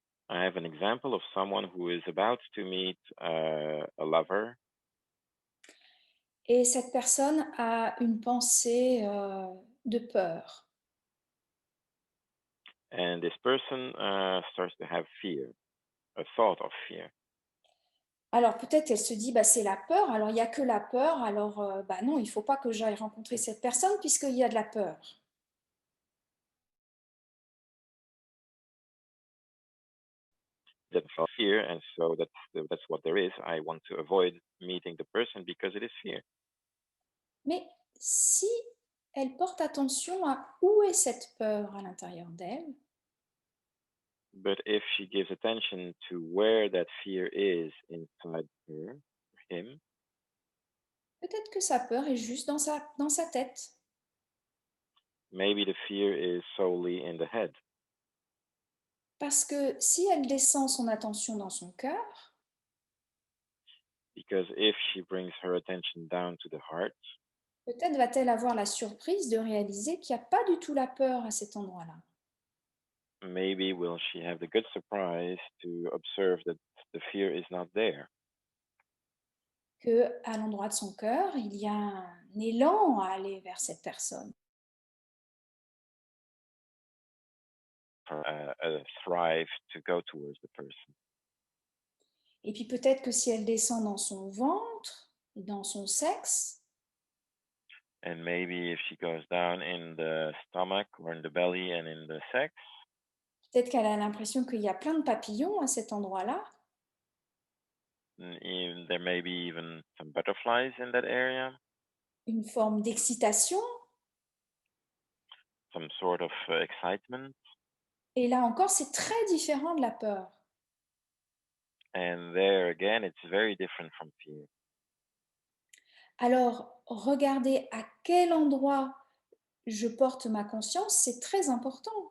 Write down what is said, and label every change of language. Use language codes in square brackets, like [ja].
[en] I have an example of someone who is about to meet a lover, [fr] Et cette personne a une pensée de peur. [en] and this person starts to have fear, a thought of fear. [fr] Alors peut-être elle se dit, bah, c'est la peur, alors il n'y a que la peur, alors bah, non, il ne faut pas que j'aille rencontrer cette personne puisqu'il y a de la peur. [en] That felt fear, and so that's what there is. I want to avoid meeting the person because it is fear. [fr] Mais si elle porte attention à où est cette peur à l'intérieur d'elle, [en] But if she gives attention to where that fear is inside her, or him, [fr] peut-être que sa peur est juste dans sa tête. [en] maybe the fear is solely in the head. [fr] Parce que si elle descend son attention dans son cœur, [en] Because if she brings her attention down to the heart, [fr] peut-être va-t-elle avoir la surprise de réaliser qu'il n'y a pas du tout la peur à cet endroit-là. [en] maybe will she have the good surprise to observe that the fear is not there. [fr] Que à l'endroit de son cœur, il y a un élan à aller vers cette personne. [en] A thrive to go towards the person. [fr] Et puis peut-être que si elle descend dans son ventre, dans son sexe, [en] And maybe if she goes down in the stomach or in the belly and in the sex, [fr] peut-être qu'elle a l'impression qu'il y a plein de papillons à cet endroit-là. [en] there may be even some butterflies in that area, [fr] Une forme d'excitation. [en] some sort of excitement. [fr] Et là encore, c'est très différent de la peur. [en] And there again, it's very different from fear. [fr] Alors, regardez à quel endroit je porte ma conscience, c'est très important.